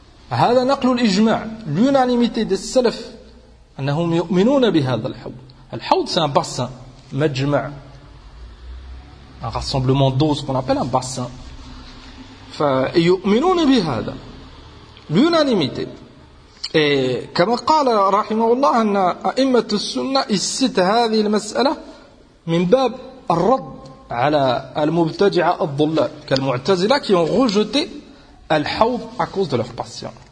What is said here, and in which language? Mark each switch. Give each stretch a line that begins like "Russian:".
Arabic: هذا نقل الإجماع
French: l'unanimité des
Arabic: سلف أنهم يؤمنون بهذا الحوض.
French: الحوض c'est un bassin, مجمع, un rassemblement d'eau, ce qu'on appelle un bassin.
Arabic: فيؤمنون بهذا
French: l'unanimité.
Arabic: Et كما قال رحمه الله أن أئمة السنة استت هذه المسألة من باب الرد على المبتدعة الضلال كالمعتزلة
French: qui ont rejeté
Arabic: الحوض
French: à cause de leur passion.